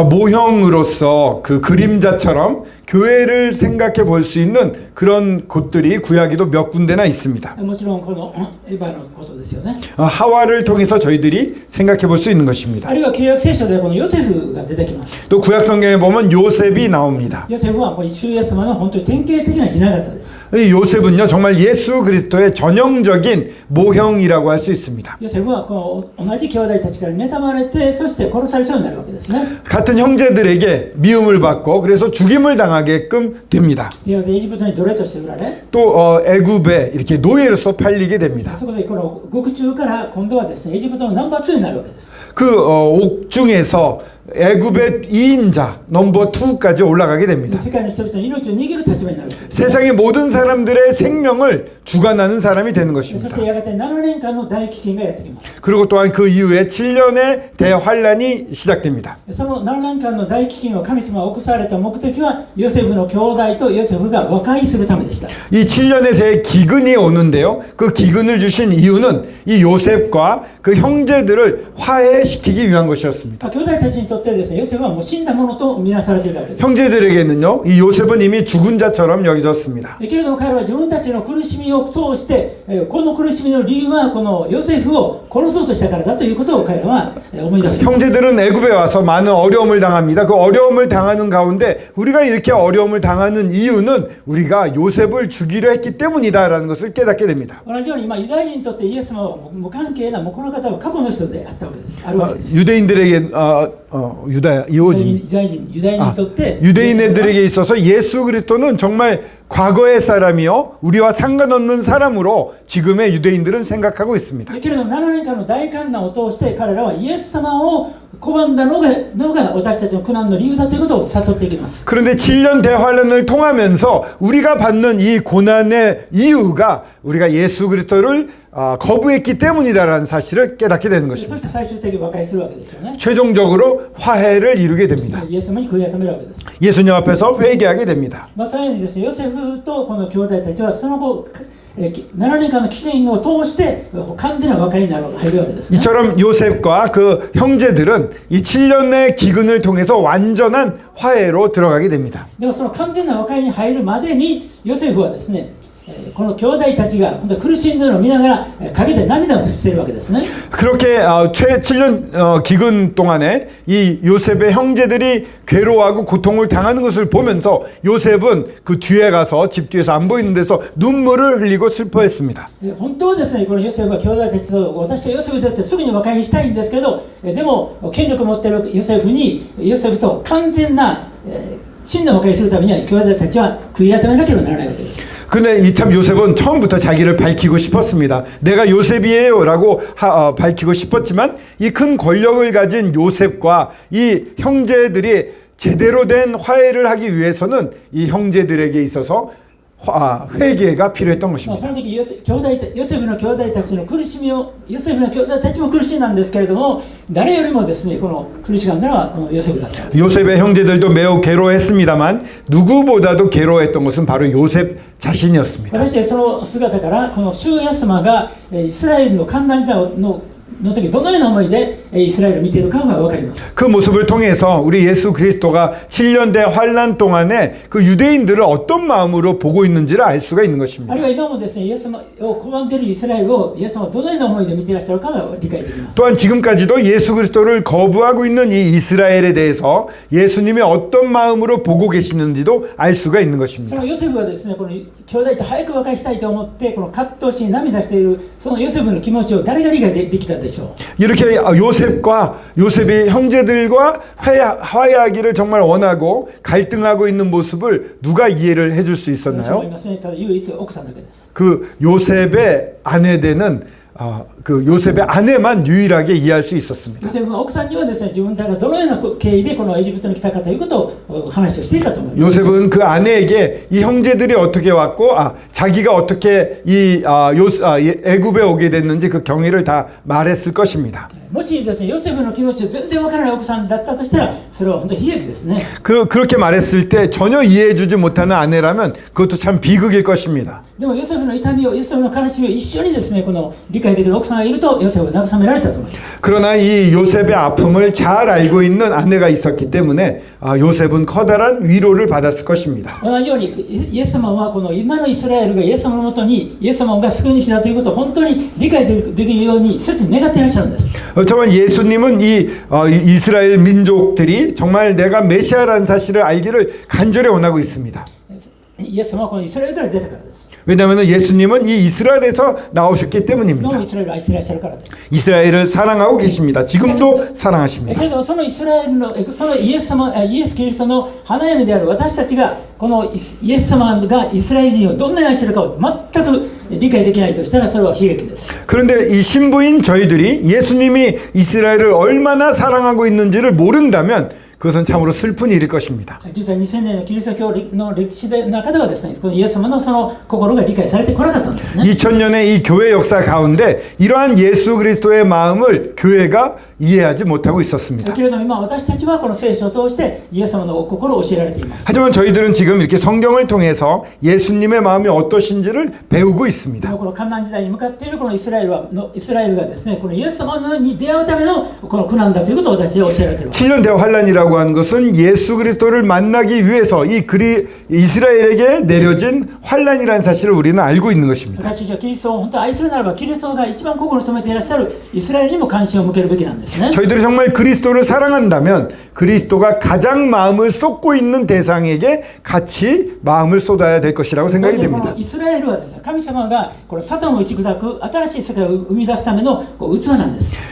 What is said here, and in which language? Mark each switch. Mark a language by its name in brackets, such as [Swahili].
[Korean] 모형으로서 그 그림자처럼 교회를 생각해 볼 수 있는 그런 곳들이 구약에도 몇 군데나 있습니다. [Japanese] もちろんこのエヴァのことですよね。 [Korean] 하와를 통해서 저희들이 생각해 볼 수 있는 것입니다. [Japanese] あるいは旧約聖書でこのヨセフが出てきます。 [Korean] 또 구약 성경에 보면 요셉이 나옵니다. [Japanese] ヨセフはこの主イエス様の本当に典型的な雛形です。 [Korean] 이 요셉은요 정말 예수 그리스도의 전형적인 모형이라고 할 수 있습니다. [Japanese] ヨセフはこの同じ兄弟たちから妬まれて、そして殺されそうになるわけですね。 [Korean] 같은 형제들에게 미움을 받고 그래서 죽임을 당하게끔 됩니다. [Japanese] エジプトに奴隷として売られ、 [Korean] 또 애굽에 이렇게 노예로서 팔리게 됩니다. [Japanese] そこでこの獄中から今度はですねエジプトのナンバー2になるわけです。 [Korean] 그 옥중에서 애굽의 2인자 넘버 2까지 올라가게 됩니다. [Japanese] 世界の人々の命を握る立場になるわけです。 [Korean] 세상의 모든 사람들의 생명을 주관하는 사람이 되는 [Japanese] そ [Korean] 것입니다. [Japanese] してやがて7年間の大飢饉がやってきます。 [Korean] 그리고 또한 그 이후에 7년의 대환란이 시작됩니다. [Japanese] その7年間の大飢饉を神様が起こされた目的はヨセフの兄弟とヨセフが和解するためでした。 [Korean] 이 7년의 대기근이 오는데요. 그 기근을 주신 이유는 이 요셉과 그 형제들을 화해시키기 위한 것이었습니다. [Japanese] 兄弟たちにとってですね、ヨセフはもう死んだものと見なされていたわけです。 [Korean] 형제들에게는요. 이 요셉은 이미 죽은 자처럼 여겨졌습니다. [Japanese] けれども彼らは自分たちの苦しみを通して、この苦しみの理由はこのヨセフを殺そうとしたからだということを彼らは思い出す。 [Korean] 형제들은 애굽에 와서 많은 어려움을 당합니다. 그 어려움을 당하는 가운데 우리가 이렇게 어려움을 당하는 이유는 우리가 요셉을 죽이려 했기 때문이다라는 것을 깨닫게 됩니다. [Japanese] 同じようにユダヤ人にとってイエス様は無関係なもうこの方は過去の人であったわけです。あるわけです。 [Korean] 유대인들에게 유다인이 있었대. 유대인들에게 있어서 예수 그리스도는 정말 과거의 사람이요 우리와 상관없는 사람으로 지금의 유대인들은 생각하고 있습니다. [Japanese] けれども7年間の大患難を通して彼らはイエス様を拒んだのが私たちの苦難の理由だということを悟っていきます。 [Korean] 그런데 7년 대환란을 통하면서 우리가 받는 이 고난의 이유가 우리가 예수 그리스도를 거부했기 때문이다라는 사실을 깨닫게 되는 [Japanese] そし [Korean] 것입니다. [Japanese] て最終的に和解するわけですよね。 [Korean] 최종적으로 화해를 이루게 됩니다. [Japanese] イエス様に悔い改めるわけです。 [Korean] 예수님 앞에서 회개하게 됩니다. [Japanese] そういうようにですね、ヨセフとこの兄弟たちはその後7年間の期限を通して完全な和解に入るわけですね。 [Korean] 이처럼 요셉과 그 형제들은 이 7년의 기근을 통해서 완전한 화해로 들어가게 됩니다. [Japanese] でもその完全な和解に入るまでにヨセフはですね、この兄弟たちが本当に苦しんでいるのを見ながら陰で涙をしているわけですね。 [Korean] 그렇게 7년 기근 동안에 이 요셉의 형제들이 괴로워하고 고통을 당하는 것을 보면서 요셉은 그 뒤에 가서 집 뒤에서 안 보이는 데서 눈물을 흘리고 슬퍼했습니다. [Japanese] 本当はですね、このヨセフは兄弟たちと私はヨセフにとってすぐに和解したいんですけど、でも権力を持っているヨセフと完全な真の和解するためには兄弟たちは悔い改めなければならないわけです。 [Korean] 근데 이 참 요셉은 처음부터 자기를 밝히고 싶었습니다. 내가 요셉이에요라고 밝히고 싶었지만 이 큰 권력을 가진 요셉과 이 형제들이 제대로 된 화해를 하기 위해서는 이 형제들에게 있어서 회개가 필요했던 [Japanese] そ [Korean] 것입니다. [Japanese] の時ヨセフの兄弟たちの苦しみを、ヨセフの兄弟たちも苦しんだんですけれども、誰よりもですね、この苦しがんだのはこのヨセフだった。 [Korean] 요셉의 형제들도 매우 괴로워했습니다만 누구보다도 괴로워했던 것은 바로 요셉 자신이었습니다. [Japanese] 私たちその姿からこの主イエス様がイスラエルの艱難時代の時どのような思いでイスラエルを見ているかが分かります。 [Korean] 그 모습을 통해서 우리 예수 그리스도가 7년대 환란 동안에 그 유대인들을 어떤 마음으로 보고 있는지를 알 수가 있는 [Japanese] あ [Korean] 것입니다. [Japanese] るいは今もですね、イエス様を拒んでいるイスラエルをイエス様はどのような思いで見ていらっしゃるかが理解できます。 [Korean] 또한 지금까지도 예수 그리스도를 거부하고 있는 이 이스라엘에 대해서 예수님이 어떤 마음으로 보고 계시는지도 알 수가 있는 [Japanese] そ [Korean] 것입니다. [Japanese] のヨセフはですね、この兄弟と早く和解したいと思ってこの葛藤し涙しているそのヨセフの気持ちを誰が理解できたでしょう。 [Korean] 이렇게 요셉이 형제들과 화해하기를 정말 원하고 갈등하고 있는 모습을 누가 이해를 해줄 수 [Japanese] そうい [Korean] 있었나요? [Japanese] ますね、ただ唯一奥さんだけです。 [Korean] 그 요셉의 아내 되는 그 요셉의 아내만 유일하게 이해할 수 있었습니다. [Japanese] ヨセフは奥さんにはですね、自分たちがどのような経緯でこのエジプトに来たかということを話をしていたと思います。 [Korean] 요셉은 그 아내에게 이 형제들이 어떻게 왔고 자기가 어떻게 애굽에 오게 됐는지 그 경위를 다 말했을 것입니다. [Japanese] もしですね、ヨセフの気持ちを全然わからない奥さんだったとしたら、それは本当に悲劇ですね。 [Korean] 그렇게 말했을 때 전혀 이해해주지 못하는 아내라면 그것도 참 비극일 것입니다. [Japanese] でもヨセフの痛みを、ヨセフの悲しみを一緒にですね、この理解できる奥さんがいると、ヨセフは慰められたと思います。 [Korean] 그러나 이 요셉의 아픔을 잘 알고 있는 아내가 있었기 때문에 요셉은 커다란 위로를 받았을 것입니다. [Japanese] 同じように、イエス様はこの今のイスラエルがイエス様のもとに、イエス様が救い主だということを本当に理解できるように切に願っていらっしゃるんです。 [Korean] 정말 예수님은 이 이스라엘 민족들이 정말 내가 메시아라는 사실을 알기를 간절히 원하고 있습니다. [Japanese] イエス様はこのイスラエルから出たからです。 [Korean] 왜냐하면 예수님은 이 이스라엘에서 나오셨기 [Japanese] 今も [Korean] 때문입니다. [Japanese] イスラエルを愛していらっしゃるからです。 [Korean] 이스라엘을 사랑하고 계십니다. 지금도 [Japanese] だ [Korean] 사랑하십니다. [Japanese] けどそのイスラエルのそのイエスキリストの花嫁である私たちがこのイエス様がイスラエル人をどんなに愛しているかを全く理解できないとしたらそれは悲劇です。 [Korean] 그런데 이 신부인 저희들이 예수님이 이스라엘을 얼마나 사랑하고 있는지를 모른다면 그것은 참으로 슬픈 일일 것입니다. [Japanese] 実は2000年のキリスト教の歴史の中ではですね、このイエス様のその心が理解されてこなかったんですね。 [Korean] 2000년의 이 교회 역사 가운데 이러한 예수 그리스도의 마음을 교회가 이해하지 못하고 있었습니다. [Japanese] だけれども今私たちはこの聖書を通してイエス様のお心を教えられています。 [Korean] 하지만 저희들은 지금 이렇게 성경을 통해서 예수님의 마음이 어떠신지를 배우고 있습니다. [Japanese] この艱難時代に向かっているこのイスラエルがですね、このイエス様に出会うためのこの苦難だということを私は教えられています。 [Korean] 7년 대환란이라고 하는 것은 예수 그리스도를 만나기 위해서 이스라엘에게 내려진 환란이라는 사실을 우리는 알고 있는 것입니다. [Japanese] 私たちはキリストを本当に愛するならばキリストが一番心を留めていらっしゃるイスラエルにも関心を向けるべきなんです。 [Korean] 저희들이 정말 그리스도를 사랑한다면 그리스도가 가장 마음을 쏟고 있는 대상에게 같이 마음을 쏟아야 될 것이라고 생각이 됩니다. [Japanese] イスラエルはですね、神様がこのサタンを打ち砕く新しい世界を生み出すための器なんです。